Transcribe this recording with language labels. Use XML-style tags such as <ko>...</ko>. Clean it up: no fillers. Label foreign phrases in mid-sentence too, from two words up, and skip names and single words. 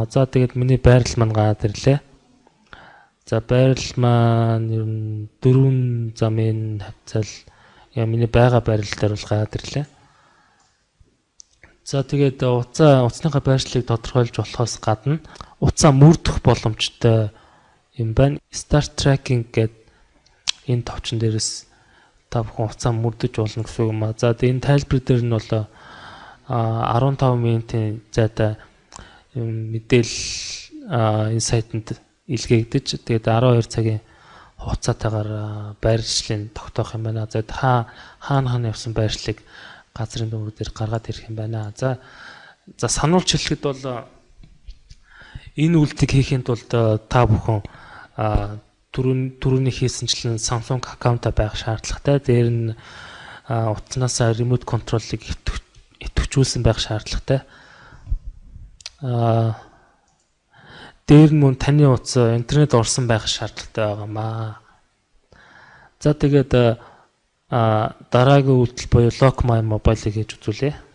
<mn>За тэгээд миний байрлал маань гараад ирлээ. За байрлал маань ер нь 4 замын хавцал миний байгаа байрлал дээр бол гараад ирлээ. За тэгээд утасныхаа байршлыг тодорхойлж болохоос гадна утсаа мөрдөх боломжтой юм байна.</mn> <en>Start tracking</en> <mn>гэдэг энэ товчон дээрээс та бүхэн утсаа мөрдөж болно гэсэн юм аа. За энэ тайлбар дээр нь бол 15 минутын зайтай мэдээлэл энэ сайтанд илгээгдэж тэгээд 12 цагийн хугацаатайгаар байршлыг тогтоох юм байна. За хаана явсан байршлыг газрын дүүрэг дээр гаргаад ирэх юм байна. За сануулж хэлэхэд бол энэ үйлдэлийг хийхэд бол та бүхэн түрүүний хийсэнчлэн Samsung аккаунтаа байх шаардлагатай. Дээр нь утаснаас</mn> <en>remote control-</en> <mn>ыг идэвхжүүлсэн байх шаардлагатай. Дээр нь мөн таны утас интернет орсон байх шаардлагатай байгаамаа. За тэгээд дараагийн үйлдэл буюу Lock My Mobile-ыг хийж үзүүлье.</mn>